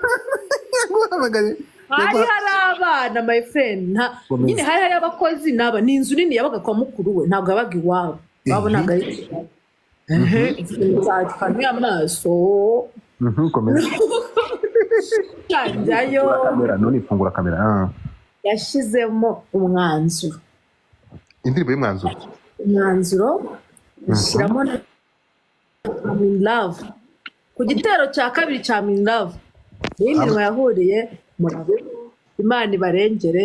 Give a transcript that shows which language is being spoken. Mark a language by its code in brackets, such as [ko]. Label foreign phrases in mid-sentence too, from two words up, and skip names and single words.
[rw] hari abana [en] my friend [rw] nyine hari abakozi n'aba ni inzu nini yabaga kwa mukuru we ntabwo yabaga iwabo babonaga ari kanuye amaso komeza njyayo none ifungura kamera yashyizemo umwanzuro indirimbo y'umwanzuro ashyiramo [en] I'm in love [rw] ku gitero cya kabiri cya [en] I'm in love [rw] iyi minwa yahuriye murabe Imana ibarengere